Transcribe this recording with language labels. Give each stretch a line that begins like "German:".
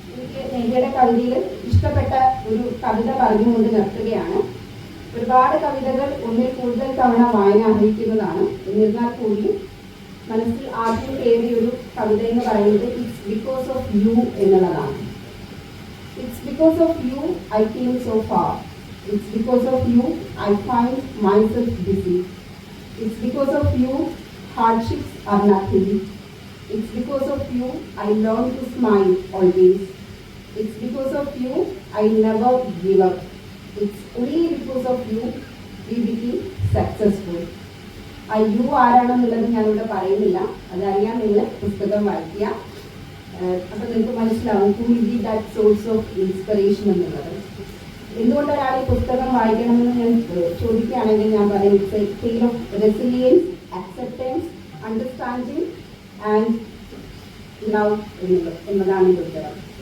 Malayalam: എനിക്ക് നേഹയുടെ കവിതയിൽ ഇഷ്ടപ്പെട്ട ഒരു കവിത പറഞ്ഞുകൊണ്ട് നിർത്തുകയാണ്. ഒരുപാട് കവിതകൾ ഒന്നിൽ കൂടുതൽ തവണ വായന അർഹിക്കുന്നതാണ്. എന്നിരുന്നാൽ കൂടി മനസ്സിൽ ആദ്യം കയറിയ ഒരു കവിത എന്ന് പറയുന്നത്
English: it's because of you
Malayalam: എന്നുള്ളതാണ്.
English: It's because of you I came so far. It's because of you I find myself busy. It's because of you hardships are nothing. It's because of you I learn to smile always. It's because of you I never give up. It's only because of you we became successful.
Malayalam: ആ U ആരാണെന്നുള്ളത് ഞാനിവിടെ പറയുന്നില്ല, അതറിയാൻ നിങ്ങൾ പുസ്തകം വായിക്കുക. അപ്പൊ നിങ്ങൾക്ക് മനസ്സിലാവും
English: who will be that source of inspiration
Malayalam: എന്നുള്ളത്. എന്തുകൊണ്ട് ഒരാൾ ഈ പുസ്തകം വായിക്കണമെന്ന് ഞാൻ ചോദിക്കുകയാണെങ്കിൽ ഞാൻ പറയും
English: it's a tale of resilience, acceptance, understanding and love
Malayalam: എന്നതാണ് ഈ പുസ്തകം.